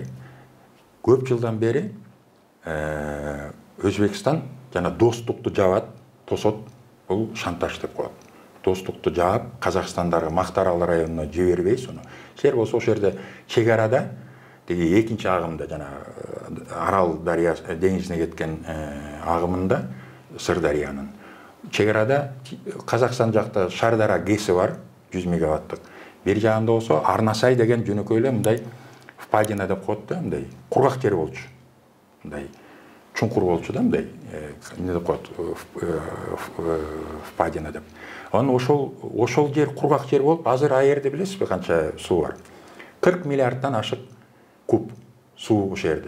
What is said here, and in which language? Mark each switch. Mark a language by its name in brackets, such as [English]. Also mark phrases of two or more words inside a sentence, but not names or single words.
[Kyrgyz] Көп жылдан бери Өзбекстан жана Достукту жабат, тосот, бул шантаж деп коет. Достукту жаап, Казакстандагы Мактаарал районуна жибербей суну. Жер болсо ошол жерде чек арада деги экинчи агымда жана Арал деңизине кеткен агымында Сырдарыянын чегарада Қазақстан жақта Шардара ГЭСи бар, 100 мегаваттық. Бер жағында болса Арнасай деген жөнөкөйлө мындай впадина деп коет да, мындай кургак жер болчу. Мындай чуңкур болчу да, мындай эмне деп коет, впадина деп. Анан ошол жер кургак жер болуп, азыр аерде билесизби канча суу бар? 40 миллиардтан ашык куб суу ошол жерде.